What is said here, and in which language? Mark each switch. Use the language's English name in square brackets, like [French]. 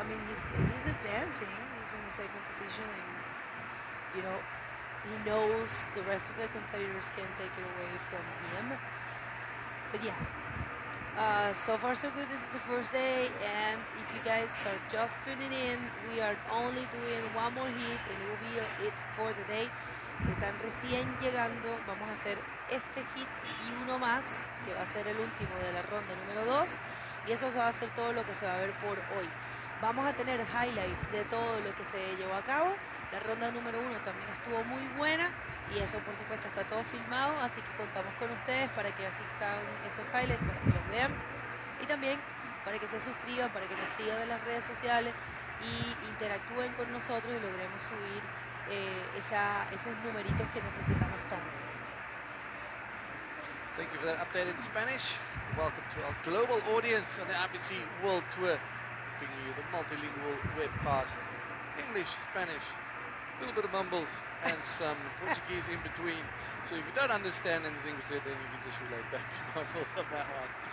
[English] I mean, he's advancing. He's in the second position, and he knows the rest of the competitors can take it away from him. But yeah, so far so good. This is the first day, and if you guys are just tuning in, we are only doing one more heat, and it will be it for the day. [Spanish] Si están recién llegando, vamos a hacer este hit y uno más, que va a ser el último de la ronda número 2, y eso va a ser todo lo que se va a ver por hoy. Vamos a tener highlights de todo lo que se llevó a cabo. La ronda número 1 también estuvo muy buena, y eso por supuesto está todo filmado, así que contamos con ustedes para que asistan esos highlights, para que los vean, y también para que se suscriban, para que nos sigan en las redes sociales y interactúen con nosotros y logremos subir esos numeritos que necesitamos tanto. [English] Thank you for that update in Spanish. Welcome to our global audience on the IBC World Tour, bringing you the multilingual webcast, English, Spanish, a little bit of mumbles and some Portuguese in between. So if you don't understand anything we said, then you can just relate back to mumbles on that one.